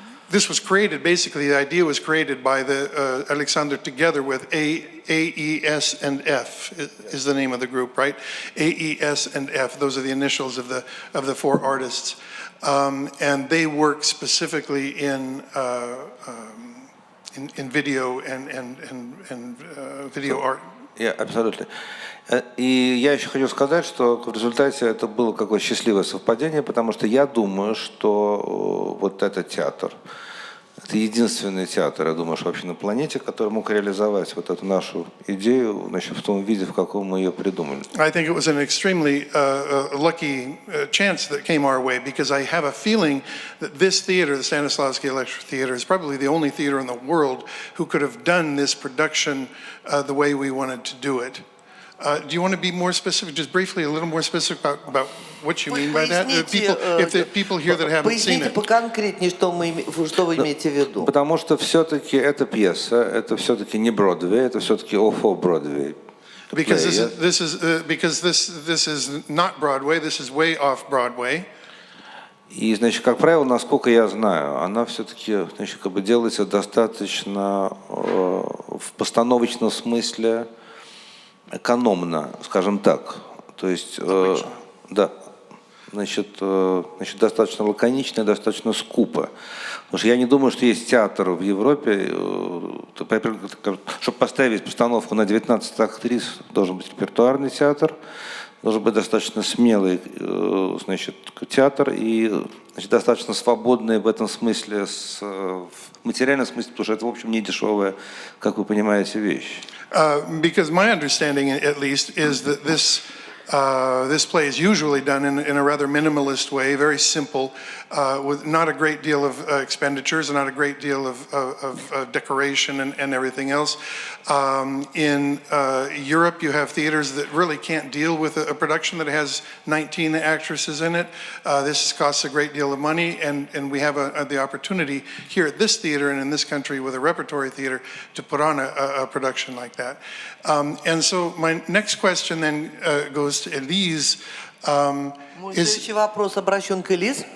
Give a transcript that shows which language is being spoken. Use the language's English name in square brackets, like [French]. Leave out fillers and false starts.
[English] This was created, basically the idea was created by Alexander together with AES and F is the name of the group, right? AES and F, those are the initials of the 4 artists. And they work specifically in video and video art. Yeah, absolutely. [Russian] И я еще хочу сказать, что в результате это было какое-то счастливое совпадение, потому что я думаю, что вот этот театр Это единственный театр, я думаю, что вообще на планете, который мог реализовать вот эту нашу идею, значит, в том виде, в каком мы ее придумали. [English] I think it was an extremely lucky chance that came our way, because I have a feeling that this theater, the Stanislavski Electric Theater, is probably the only theater in the world who could have done this production the way we wanted to do it. Do you want to be more specific, just briefly, a little more specific about what you mean by that? If the people here that haven't seen [Russian] Поясните [English] it. [Russian] поконкретнее, что вы имеете в виду. Потому что все-таки это пьеса, это все-таки не Бродвей, это все-таки off-Бродвей. [English] Because this is not Broadway, this is way off Broadway. [Russian] И, значит, как правило, насколько я знаю, она все-таки, значит, как бы делается достаточно в постановочном смысле экономно, скажем так. То есть, да, значит, достаточно лаконично и достаточно скупо. Потому что я не думаю, что есть театр в Европе, чтобы поставить постановку на 19 актрис, должен быть репертуарный театр, должен быть достаточно смелый, значит, театр и, значит, достаточно свободный в этом смысле, в материальном смысле, потому что это, в общем, не дешевая, как вы понимаете, вещь. [English] Because my understanding, at least, is that this play is usually done in a rather minimalist way, very simple, with not a great deal of expenditures and not a great deal of decoration and everything else. In Europe, you have theaters that really can't deal with a production that has 19 actresses in it. This costs a great deal of money, and we have the opportunity here at this theater and in this country with a repertory theater to put on a production like that. And so my next question then goes to Elise. [Russian] Мой следующий вопрос обращен к Элиз.